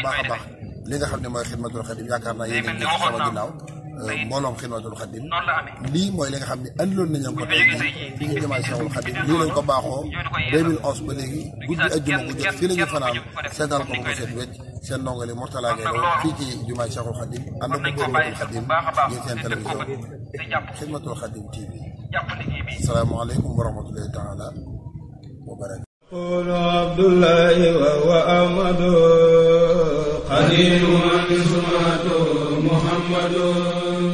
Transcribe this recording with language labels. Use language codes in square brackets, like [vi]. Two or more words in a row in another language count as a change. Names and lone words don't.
[wo] baax a baax li nga xam ne mooy Xidmatul Xadim yaakaar naa yéen a ngi ci sama ginnaaw mbooloom Xidmatul Xadim lii mooy li nga xam ne andiloon nañ leen ko tey jii fi ngi jëmaay Seexul Xadim lii lañ ko baaxoo 2011 ba léegi guddi ajjuma gu jot fii la ñu fanaan seetal ko ba ko seet wecc seen ndongali Mourtala Gueye Lo fii ci jumaay Seexul Xadim ànd ko Xidmatul Xadim ngeen seen télévision Xidmatul Xadim TV [ar] السلام عليكم ورحمة الله تعالى وبركاته قول عبد الله وهو أحمد قديم من سمعته محمد